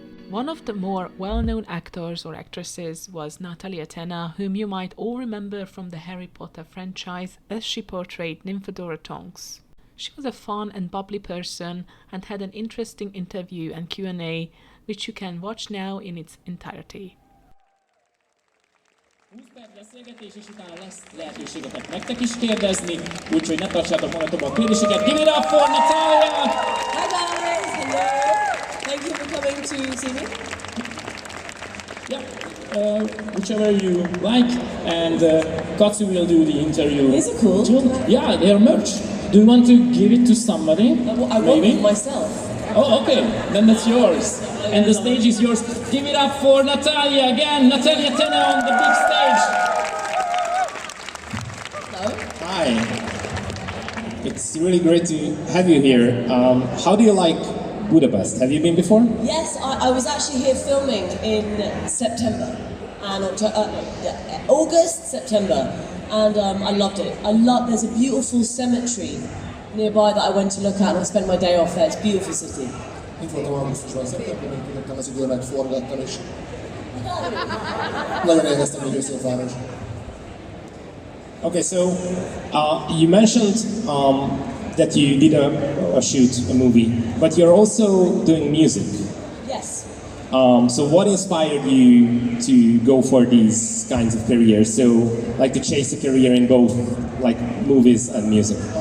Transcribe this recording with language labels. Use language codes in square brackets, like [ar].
[en] One of the more well-known actors or actresses was Natalia Tena, whom you might all remember from the Harry Potter franchise as she portrayed Nymphadora Tonks. She was a fun and bubbly person and had an interesting interview and Q&A, which you can watch now in its entirety. [hu] 20 perc beszélgetés, és utána lesz lehetőségetek nektek is kérdezni, úgyhogy ne tartsátok magatok a kérdéseket. [en] Give it up for Natalia! Hi guys, hello. Thank you for coming to see me. Yeah, whichever you like, and Katsu will do the interview. Is it cool? Yeah, they're merch. Do you want to give it to somebody? I want it myself. Oh, okay, then that's yours. And the stage is yours. Give it up for Natalia again. Natalia Tena on the big stage. Hello. Hi. It's really great to have you here. How do you like Budapest? Have you been before? Yes, I was actually here filming in September and August, September, and I loved it. There's a beautiful cemetery nearby that I went to look at, and I spent my day off there. It's a beautiful city. [hu] Itt voltam augusztusban, szeptemberben kivettem az időmet, forgattam, és nagyon élveztem, hogy őszén város. [en] Okay, so you mentioned that you did a shoot, a movie, but you're also doing music. Yes. So what inspired you to go for these kinds of careers? So, like to chase a career in both, like movies and music.